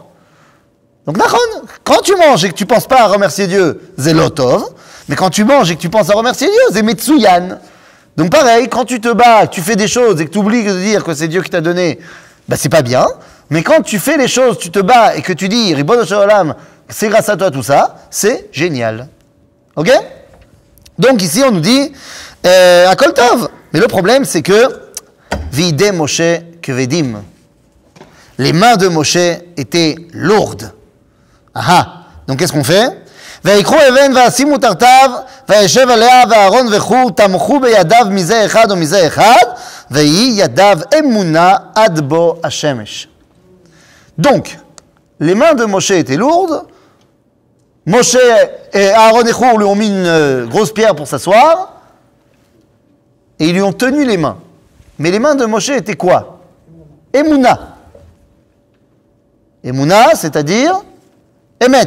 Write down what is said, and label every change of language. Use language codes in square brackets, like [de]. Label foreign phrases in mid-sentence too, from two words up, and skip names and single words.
[fr] Donc, quand tu manges et que tu ne penses pas à remercier Dieu, c'est lotov. Mais quand tu manges et que tu penses à remercier Dieu, c'est metsuyan. Donc, pareil, quand tu te bats, que tu fais des choses et que tu oublies de dire que c'est Dieu qui t'a donné, bah, c'est pas bien. Mais quand tu fais les choses, tu te bats et que tu dis, [he] ריבונו של עולם, [fr] c'est grâce à toi tout ça, c'est génial. Ok? Donc, ici, on nous dit, [he] הכל טוב. [fr] Mais le problème, c'est que, [he] וידי משה כבדים. [fr] Les mains de Moshe étaient lourdes. Ah, donc qu'est-ce qu'on fait? [he] ויקחו אבן וישימו תחתיו וישב עליה ואהרון וחור תמכו בידיו מזה אחד ומזה אחד ויהי ידיו אמונה עד בוא השמש. [fr] Donc, les mains de Moshe étaient lourdes. Moshe et Aaron et Hur lui ont mis une grosse pierre pour s'asseoir et ils lui ont tenu les mains. Mais les mains de Moshe étaient quoi? Emouna. Emouna, c'est-à-dire Emet.